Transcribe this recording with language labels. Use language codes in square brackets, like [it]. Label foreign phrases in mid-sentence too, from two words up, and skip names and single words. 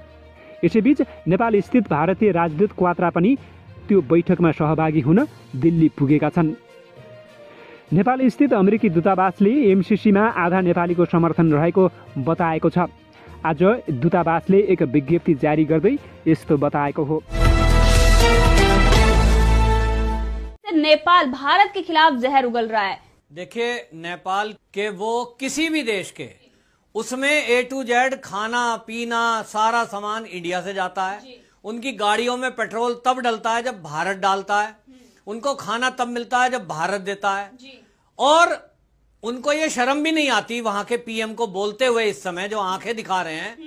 [ne] यसैबीच नेपाल स्थित भारतीय राजदूत क्वात्रा पनि त्यो बैठकमा सहभागी हुन दिल्ली पुगेका छन्। नेपाल स्थित अमेरिकी दूतावासले एमसीसीमा आधा नेपालीको समर्थन रहेको बताएको छ। आज दूतावासले एक विज्ञप्ति जारी गर्दै यस्तो बताएको हो। [hi] नेपाल भारत के खिलाफ जहर उगल रहा है। देखिए, नेपाल के वो किसी भी देश के उसमें A to Z खाना पीना सारा सामान इंडिया से जाता है। उनकी गाड़ियों में पेट्रोल तब डलता है जब भारत डालता है। उनको खाना तब मिलता है जब भारत देता है। और उनको ये शर्म भी नहीं आती वहां के पीएम को बोलते हुए इस समय जो आंखें दिखा रहे हैं।